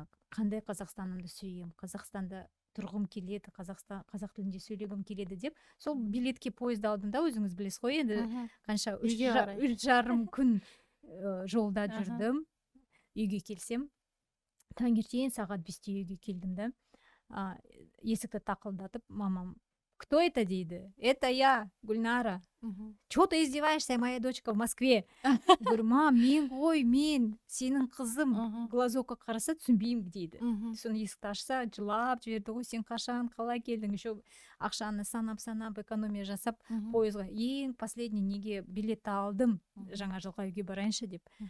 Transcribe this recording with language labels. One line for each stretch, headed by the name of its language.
Kazakh: Қандай Қазақстанымды сүйем, Қазақстанда тұрғым келеді, қазақ тілінде сөйлегім келеді деп, сол билетке поезд алдым да, өзіңіз білесіз ғой, енді қанша 3,5 күн жолда жүрдім. Үйге келсем, таңертең сағат 5-те үйге келдім да, есікті тақылдатып, мамам:
Russian: «Кто это?»
Kazakh: дейді.
Russian: «Это я, Гүлнара. Чё ты издеваешься, моя дочка в Москве?» Говорю: «Мам,
Kazakh: мен ғой, мен сенің қызым». Глазокқа қараса түсінбеймін дейді. Соны есікті ашса жылап жіберді ғой: «Сен қашан, қалай келдің?»
Russian: Еще
Kazakh: ақшаны санап
Russian: экономия
Kazakh: жасап пойызға ең
Russian: последний
Kazakh: неге билет алдым, жаңа жылға үйге барайыншы деп.